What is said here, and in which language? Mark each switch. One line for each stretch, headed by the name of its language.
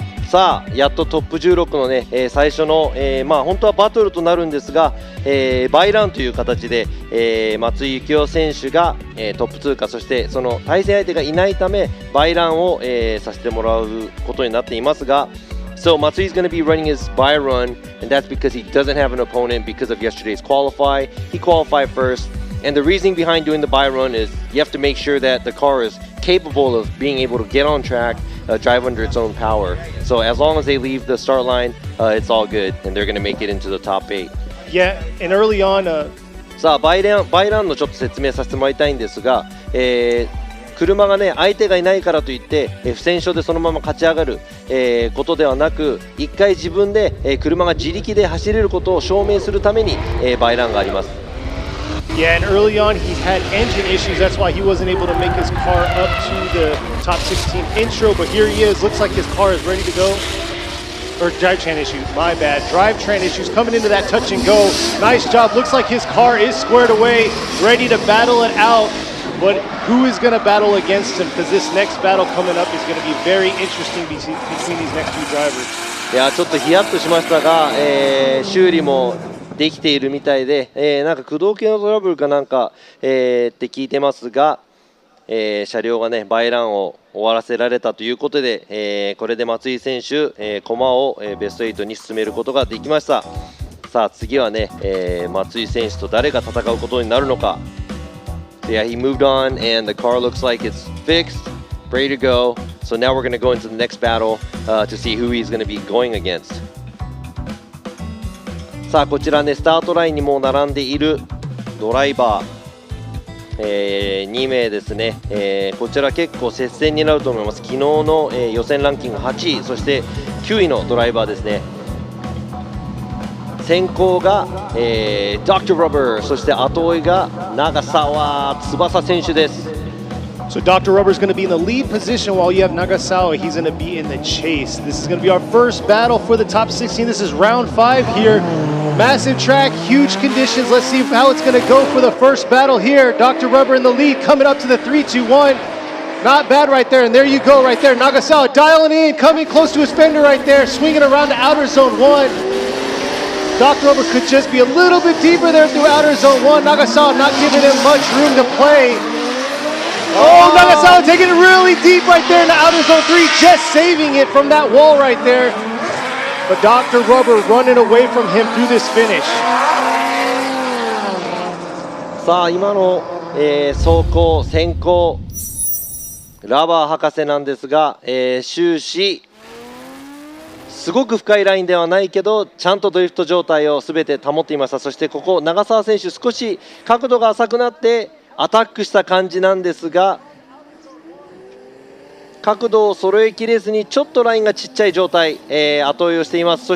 Japanese: さあやっとトップ16のね、最初の、本当はバトルとなるんですが、バイランという形で、松井幸雄選手が、トップ通過、そしてその対戦相手がいないためバイランを、させてもらうことになっていますが、
English: So Matsui is going to be running his buy run, and that's because he doesn't have an opponent because of yesterday's qualify. He qualified first, and the reasoning behind doing the buy run is you have to make sure that the car is capable of being able to get on track, drive under its own power. So as long as they leave the start line, it's all good, and they're going to make it into the top 8. Yeah, and early on,
Japanese: さあバイランのちょっと説明させてもらいたいんですが、車がね相手がいないからといって、不戦勝でそのまま勝ち上がる、ことではなく、一回自分で、車が自力で走れることを証明するために、バイランがあります。
English: Yeah, and early on he had engine issues. That's why he wasn't able to make his car up to the top 16 intro. But here he is. Looks like his car is ready to go. Or drivetrain issues, my bad. Drivetrain issues coming into that touch and go. Nice job. Looks like his car is squared away, ready to battle it out. But who is going to battle against him? Because this next battle coming up is going to be very interesting between these next two drivers.
Japanese: いやちょっとヒヤッとしましたが、修理もできているみたいで、なんか駆動系のトラブルかなんか、って聞いてますが、車両がねバイランを終わらせられたということで、これで松井選手、駒を、ベスト8に進めることができました。さあ次はね、松井選手と誰が戦うことになるのか。
English: Yeah, he moved on and the car looks like it's fixed, ready to go. So now we're going to go into the next battle to see who he's going to be going against.
Japanese: さあこちらねスタートラインにもう並んでいるドライバー、2名ですね、こちら結構接戦になると思います。昨日の、予選ランキング8位そして9位のドライバーですね。先行が、Dr. Rubber そして後追いが長澤翼選手です。
English: So Dr. Rubber is going to be in the lead position while you have Nagasawa. He's going to be in the chase. This is going to be our first battle for the top 16. This is round 5 here. Massive track, huge conditions. Let's see how it's going to go for the first battle here. Dr. Rubber in the lead coming up to the 3-2-1. Not bad right there. And there you go right there. Nagasawa dialing in, coming close to his fender right there, swinging around to outer zone 1. Dr. Rubber could just be a little bit deeper there through outer zone 1. Nagasawa not giving him much room to play. Oh, Nagasawa taking it really deep right there in the outer zone 3, just saving it from that wall right there. But Dr. Rubber running away from him through this finish.
Japanese: さあ今の、走行先行ラバー博士なんですが、終始すごく深いラインではないけどちゃんとドリフト状態を全て保っていました。そしてここ長澤選手少し角度が浅くなってアタックした感じなんですが角度を揃えきれずにちょっとラインがちっちゃい状態、後追いをしています。